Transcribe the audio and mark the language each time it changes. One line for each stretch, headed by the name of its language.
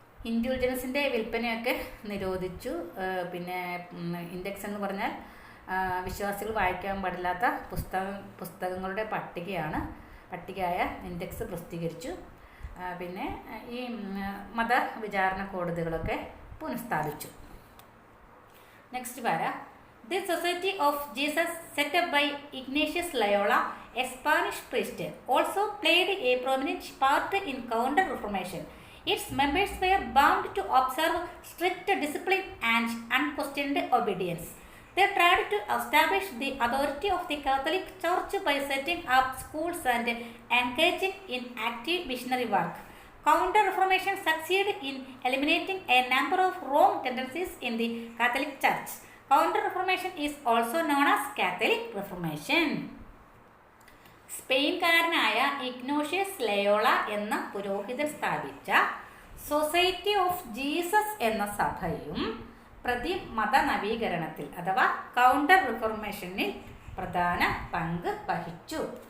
Malayalam: ഇൻഡ്യൂൾജൻസിൻ്റെ വിൽപ്പനയൊക്കെ നിരോധിച്ചു. പിന്നെ ഇൻഡെക്സ് എന്ന് പറഞ്ഞാൽ വിശ്വാസികൾ വായിക്കാൻ പാടില്ലാത്ത പുസ്തകങ്ങളുടെ പട്ടികയായ ഇൻഡെക്സ് പ്രസിദ്ധീകരിച്ചു. പിന്നെ ഈ മതവിചാരണ കോടതികളൊക്കെ പുനഃസ്ഥാപിച്ചു.
English: Next para. The Society of Jesus, set up by Ignatius Loyola, a Spanish priest, also played a prominent part in Counter-Reformation. Its members were bound to observe strict discipline and unquestioned obedience. They tried to establish the authority of the Catholic Church by setting up schools and engaging in active missionary work. Counter-Reformation succeeded in eliminating a number of wrong tendencies in the Catholic Church. Counter-Reformation is also known as Catholic Reformation.
Malayalam: സ്പെയിൻകാരനായ ഇഗ്നോഷ്യസ് Loyola എന്ന പുരോഹിതൻ സ്ഥാപിച്ച society of Jesus എന്ന സഭയും പ്രതിമത നവീകരണത്തിൽ അഥവാ counter റിഫോർമേഷനിൽ പ്രധാന പങ്ക് വഹിച്ചു.